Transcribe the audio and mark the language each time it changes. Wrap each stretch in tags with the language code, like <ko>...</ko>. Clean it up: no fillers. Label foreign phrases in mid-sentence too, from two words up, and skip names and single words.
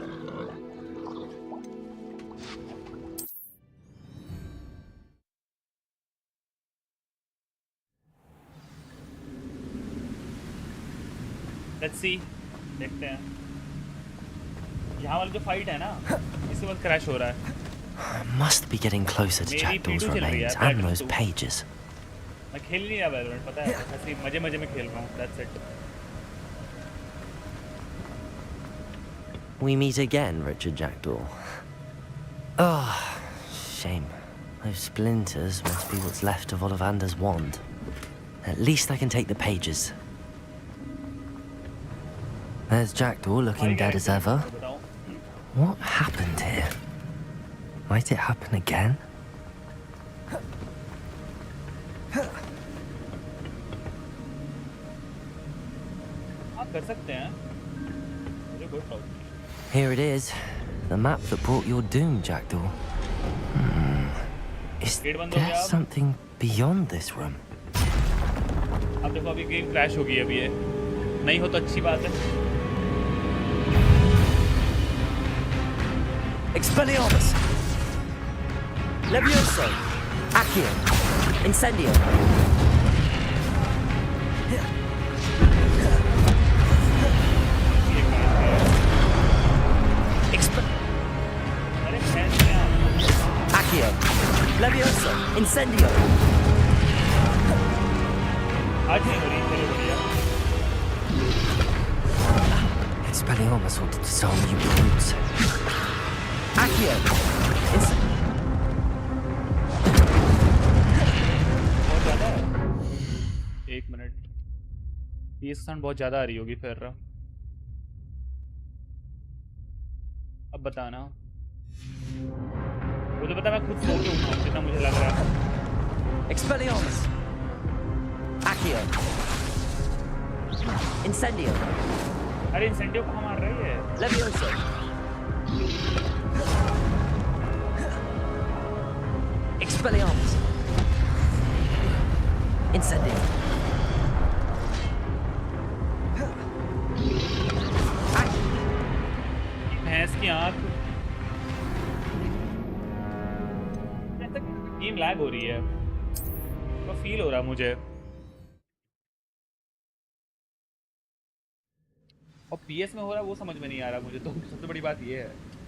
<en>let's see,</en> <hi>देखते हैं। यहाँ वाला जो फाइट है ना, इसी वक्त क्रैश हो रहा है।</hi> <en>Must be getting closer to Jackdaw's remains and those pages.</en> <hi>मैं खेल नहीं रहा वैलोरेंट, पता है, ऐसे मजे में खेल रहा हूँ,</hi> <en>that's it. We meet again, Richard Jackdaw. Oh, shame. Those splinters must be what's left of Ollivander's wand. At least I can take the pages. There's Jackdaw looking dead as ever. What happened here? Might it happen again?</en> <hi>आप कर सकते हैं, मुझे कोई प्रॉब्लम नहीं।</hi> <en>Here it is, the map that brought your doom, Jackdaw. Is there something beyond this room?</en> <hi>अब देखो, अभी</hi> <en>game crash</en> <hi>हो गई है, अभी ये नहीं हो तो अच्छी बात है।</hi> <en>Expelliarmus! Levioso! Accio! Incendio! Accio! Levioso! Incendio!</en> <hi>आज नहीं हो रही, चलो बढ़िया।</hi> <en>Expelliarmus ought to disarm you brutes. Accio!</en> <hi>बहुत ज़्यादा है। 1 मिनट, ये साउंड बहुत ज़्यादा आ रही होगी फिर। अब बताना, मुझे पता, मैं खुद सो के उठा हूँ जितना मुझे लग रहा है।</hi> <en>Expelliarmus! Accio! Incendio!</en> <hi>अरे इंसेंटिव कहाँ मार रही है?</hi> <en>Levioso! Expelliarmus! Incendio!</en> <hi>भैंस की आँख,</hi> <en>game lag</en> <hi>हो रही है, तो फील हो रहा है मुझे। और PS में हो रहा है वो समझ में नहीं आ रहा मुझे, तो सबसे बड़ी बात ये है।</hi>